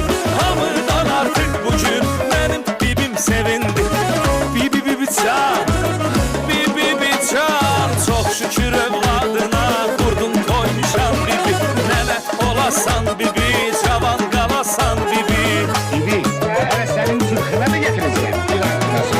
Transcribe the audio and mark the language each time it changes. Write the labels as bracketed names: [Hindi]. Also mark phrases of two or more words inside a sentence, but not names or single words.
[Azerbaijani] Hamıdan artık bugün mənim bibim sevindi. Bibi bibi can, bibi bibi can. Çok şükür evladına qurdun koymuşam bibi. Nənə olasan bibi, cavan qalasan bibi. Bibi, [Turkish] hele senin zırhına mı getireceğim? Bir dakika.